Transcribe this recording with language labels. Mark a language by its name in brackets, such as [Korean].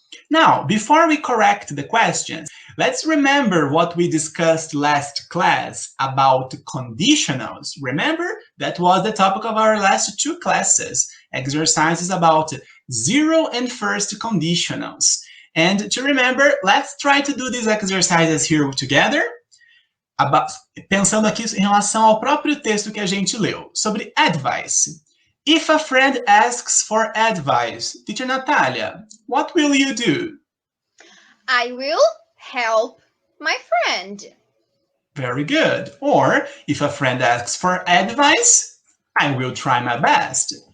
[English] Now, before we correct the questions, let's remember what we discussed last class about conditionals. Remember, that was the topic of our last two classes, exercises about zero and first conditionals. And to remember, let's try to do these exercises here together. [Portuguese] Pensando aqui em relação ao próprio texto que a gente leu, sobre advice. [English] If a friend asks for advice, Teacher Natalia, what will you do? I will help my friend. Very good. Or, if a friend asks for advice, I will try my best.